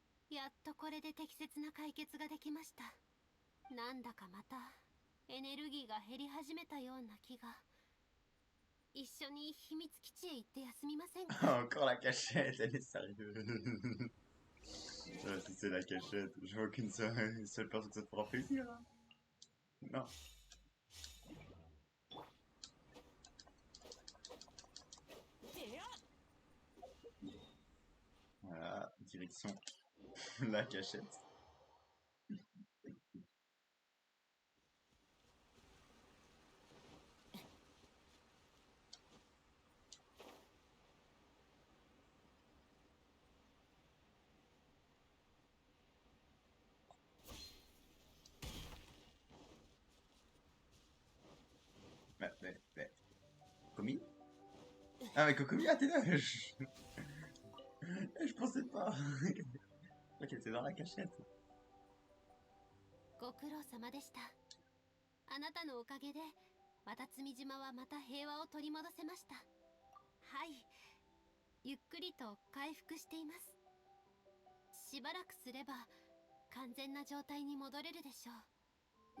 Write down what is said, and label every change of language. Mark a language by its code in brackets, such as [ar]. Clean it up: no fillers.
[ja] やっとこれで適切な解決ができました。なんだかまたエネルギーが減り始めたような気が。一緒に秘密基地へ行って休みませんか？ [fr] Encore la cachette, elle est sérieuse. Si c'est la cachette, je vois qu'une seule personne que ça te fera plaisir. Hein. Non. Voilà, direction la cachette. Kokomi? Ah mais Kokomi, ah t'es là. Je pensais pas. Je qu'elle était dans la cachette. [ja] ご苦労様でした。あなたのおかげで渡積島はまた平和を取り戻せました。はい、ゆっくりと回復しています。しばらくすれば完全な状態に戻れるでしょう。